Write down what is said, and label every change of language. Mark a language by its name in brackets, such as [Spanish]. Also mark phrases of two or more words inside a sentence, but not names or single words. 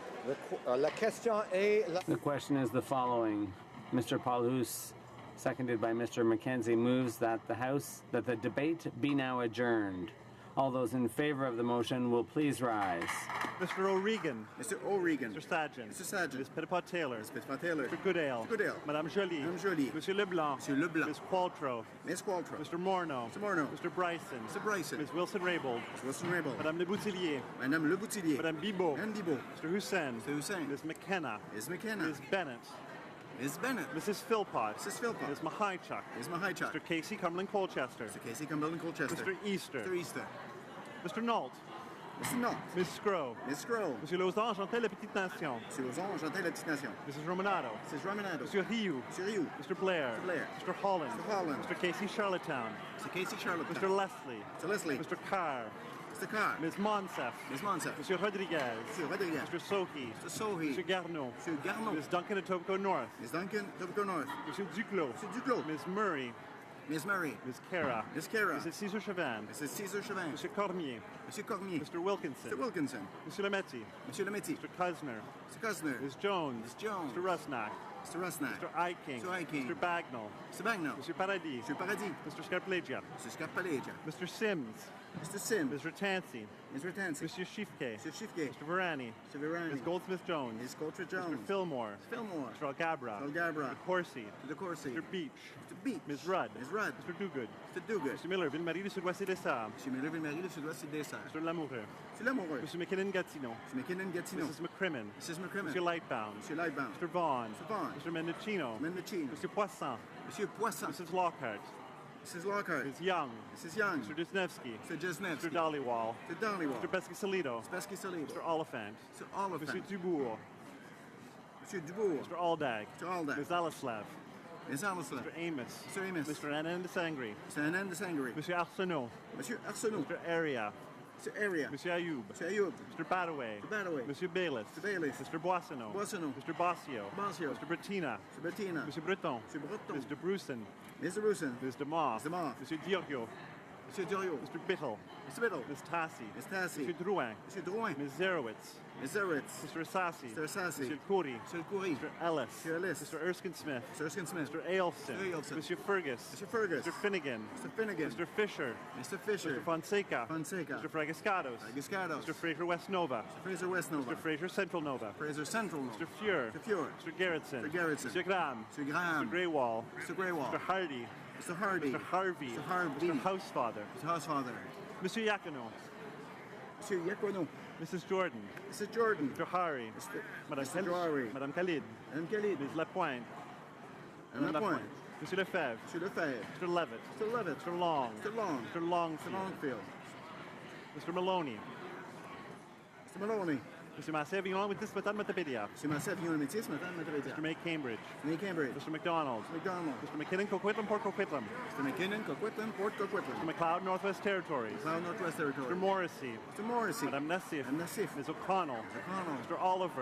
[French] La question est... [English] The question is the following. Mr. Paulus, seconded by Mr. Mackenzie, moves that the debate be now adjourned. All those in favor of the motion will please rise. Mr. O'Regan. Mr. O'Regan. Mr. Sadgent. Mr. Sadgent. Ms. Petitpas-Taylor. Ms. Petitpas-Taylor. Mr. Goodale. Mr. Goodale. Madame Joly. Madame Joly. Monsieur Leblanc. Monsieur Leblanc. Ms. Qualtrough. Ms. Qualtrough. Mr. Morneau. Mr. Morneau. Mr. Bryson. Mr. Bryson. Ms. Wilson-Raybould. Mr. Wilson-Raybould. Madame Le Boutillier. Madame Le Boutillier. Madame Bibeau. Madame Bibeau. Mr. Hussein. Mr. Hussein. Ms. McKenna. Ms. McKenna. Ms. Bennett. Ms. Bennett. Mrs. Philpott. Mrs. Philpott. Ms. Mahichuk. Ms. Mahichuk. Mr. Casey Cumberland Colchester. Mr. Casey Cumberland Colchester. Mr. Easter. Mr. Easter. Mr. Nault. Mr. Nault. Ms. Scrow. Ms. Scrow. Monsieur Lauzon, Chantal, La Petite Nation. Monsieur Lauzon, Chantal, La Petite Nation. Mrs. Romanado. Mrs. Romanado. Monsieur Rioux. Monsieur Rioux. Mr. Blair. Mr. Blair. Mr. Holland. Mr. Holland. Mr. Casey Charlottetown. Mr. Casey Charlottetown. Mr. Leslie. Mr. Leslie. Mr. Carr. Mr. Carr. Ms. Monsef. Ms. Monsef. Monsieur Rodriguez. Monsieur Rodriguez. Mr. Sohi. Mr. Sohi. Mr. Garneau. Monsieur Garneau. Ms. Duncan at Etobicoke North. Ms. Duncan, Etobicoke North. Monsieur Duclos. Monsieur Duclos. Ms. Murray. Ms. Murray. Ms. Kara. Ms. Kara. Mrs. Cesar Chauvin. Mrs. Cesar Chauvin. Monsieur Cormier. Monsieur Cormier. Mr. Wilkinson. Mr. Wilkinson. Monsieur Lametti. Monsieur Lametti. Mr. Kusner. Mr. Kusner. Ms. Jones. Ms. Jones. Mr. Rusnak. Mr. Rusnak. Mr. Iking. Mr. Iking. Mr. Bagnall. Mr. Bagnall. Monsieur Paradis. Monsieur Paradis. Mr. Scarpalegia. Mr. Scarpalegia. Mr. Sims. Mr. Sims. Mr. Tansey. Mr. Tansey. Monsieur Shifke. Mr. Shifke. Mr. Virani. Mr. Virani. Ms. Goldsmith-Jones. Ms. Goldsmith-Jones. Mr. Fillmore. Mr. Fillmore. Mr. Algabra. Mr. Algabra. Mr. Corsi. Mr. Corsi. Mr. Beach. Mr. Beach. Ms. Rudd. Ms. Rudd. Mr. Duguid. Mr. Duguid. Mr. Miller, Ville-Marie, le Sud-Ouest et des Sables. Monsieur Miller, Ville-Marie, le Sud-Ouest et des Sables. Mr. Lamoureux. Monsieur Lamoureux. Mr. McKinnon-Gatineau. Mr. McKinnon-Gatineau. Mrs. McCrimmon. Mrs. McCrimmon. Monsieur Lightbound. Monsieur Lightbound. Mr. Vaughn. Mr. Vaughn. Mr. Mendocino. Mendocino. Monsieur Poisson. Monsieur Poisson. Mrs. Lockhart. Mrs. Lockhart. Ms. Young. Mrs. Young. Mr. Jesnevsky. Mr. Jesnevsky. Mr. Dollywall. Mr. Dollywall. Mr. Pesky-Salido. Mr. Pesky-Salido. Mr. Oliphant. Mr. Oliphant. Monsieur Dubourg. Monsieur Dubourg. Mr. Aldag. Mr. Aldag. Ms. Alislav. Ms. Alislav. Mr. Amos. Mr. Amos. Mr. Anand Sangri. Mr. Anand Sangri. Monsieur Arsenault. Monsieur Arsenault. Mr. Area. Mr. Area. Monsieur Ayoub. Monsieur Ayoub. Mr. Badaway. Mr. Badaway. Monsieur Bayless. Mr. Bayless. Mr. Boissonneau. Boissonneau. Mr. Bossio. Bossio. Mr. Bettina. Mr. Bettina. Monsieur Breton. Monsieur Breton. Mr. Bruson. Mr. Bruson. Mr. Moss. Mr. Moss. Monsieur Diorio. Monsieur Duriot. Mr. Bittle. Mr. Biddle. Ms. Tassi. Ms. Tassi. Monsieur Drouin. Monsieur Drouin. Ms. Zerowitz. Ms. Zerowitz. Mr. Assassi. Mr. Assassi. Monsieur Khoury. Monsieur Khoury. Mr. Ellis. Mr. Ellis. Mr. Erskine Smith. Mr. Erskine Smith. Mr. Ailson. Mr. Ailson. Monsieur Fergus. Mr. Fergus. Mr. Finnegan. Mr. Finnegan. Mr. Fisher. Mr. Fisher. Mr. Fonseca. Fonseca. Mr. Fragascados. Fragascados. Mr. Fraser West Nova. Mr. Fraser West Nova. Mr. Fraser Central Nova. Fraser Central Nova. Mr. Fuhr. Mr. Fuhr. Mr. Gerritsen. Mr. Gerritsen. Mr. Graham. Mr. Graham. Mr. Greywall. Mr. Greywall. Mr. Hardy. Mr. Hardy. Mr. Harvey. Mr. Harvey. Mr. Housefather. Mr. Housefather. Monsieur Yacono. Monsieur Yacono. Mrs. Jordan. Mrs. Jordan. Mr. Hari. Madame Mr. Johari. Madame Khalid. Madame Khalid. Ms. Lapointe. Madame Lapointe. Monsieur Lefebvre. Monsieur Lefebvre. Mr. Levitt. Mr. Levitt. Mr. Long. Mr. Long. Mr. Longfield. Mr. Longfield. Mr. Maloney. Mr. Maloney. Mr. Massey-Avignon with this Matan Matapédia. Monsieur Massey-Avignon Métis, Madame Matapédia. Mr. May Cambridge. May Cambridge. Mr. McDonald. Mr. McDonald. Mr. McKinnon, Coquitlam, Port Coquitlam. Mr. McKinnon, Coquitlam, Port Coquitlam. Mr. McLeod, Northwest Territories. McLeod, Northwest Territories. Mr. Morrissey. Mr. Morrissey. Madame Nassif. Madame Nassif. Ms. O'Connell. O'Connell. Mr. Oliver.